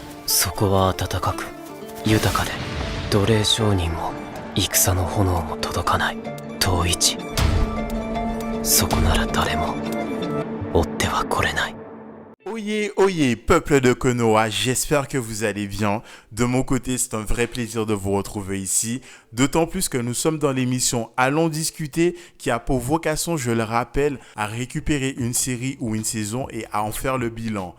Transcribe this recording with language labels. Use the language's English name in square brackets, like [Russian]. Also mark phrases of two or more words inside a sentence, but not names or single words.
[Japanese] そこは暖かく豊かで奴隷商人も戦の炎も届かない遠い地。そこなら誰も追っては来れない。 [French] Oyez, oyez, peuple de Konoha, j'espère que vous allez bien. De mon côté, c'est un vrai plaisir de vous retrouver ici. D'autant plus que nous sommes dans l'émission Allons discuter, qui a pour vocation, je le rappelle, à récupérer une série ou une saison et à en faire le bilan.